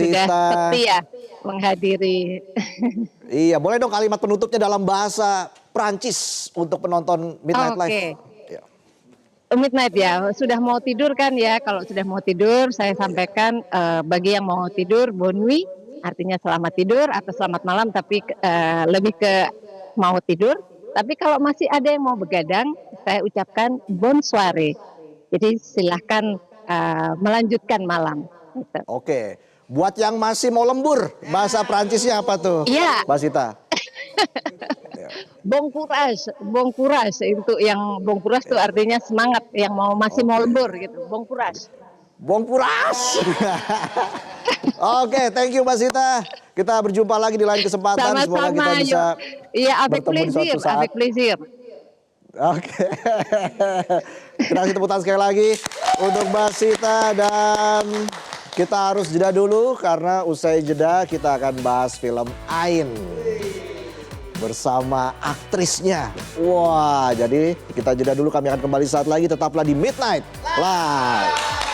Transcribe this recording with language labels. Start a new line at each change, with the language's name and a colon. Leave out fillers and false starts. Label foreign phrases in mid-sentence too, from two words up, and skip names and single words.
Indonesian: yang sudah Sita. setia menghadiri. Iya, boleh dong kalimat penutupnya dalam bahasa Prancis untuk penonton Midnight Live. Oke, Ya, midnight ya, sudah mau tidur kan ya, kalau sudah mau tidur saya iya. sampaikan, bagi yang mau tidur
French: bonne nuit,
Indonesian: artinya selamat tidur atau selamat malam tapi, lebih ke mau tidur, tapi kalau masih ada yang mau begadang, saya ucapkan
French: bonne soirée.
Indonesian: Jadi silahkan, melanjutkan malam, gitu. Oke, buat yang masih mau lembur, bahasa Prancisnya apa tuh, Iya, Mbak Sita? Ya,
French: bon courage
Indonesian: untuk yang
French: bon courage
Indonesian: itu ya. artinya semangat, yang masih mau Oke. lembur gitu,
French: bon courage.
Indonesian: Bongkuras. Oke,
English: thank you
Indonesian: Mbak Sita. Kita berjumpa lagi di lain kesempatan. Semoga kita Sama-sama, yuk. bisa Iya, bertemu di suatu saat.
French: avec plaisir.
Indonesian: Oke. Kita kasih tepuk tangan sekali lagi untuk Mbak Sita dan kita harus jeda dulu karena usai jeda kita akan bahas film Ain bersama aktrisnya. Wah, jadi kita jeda dulu, kami akan kembali saat lagi, tetaplah di Midnight Live.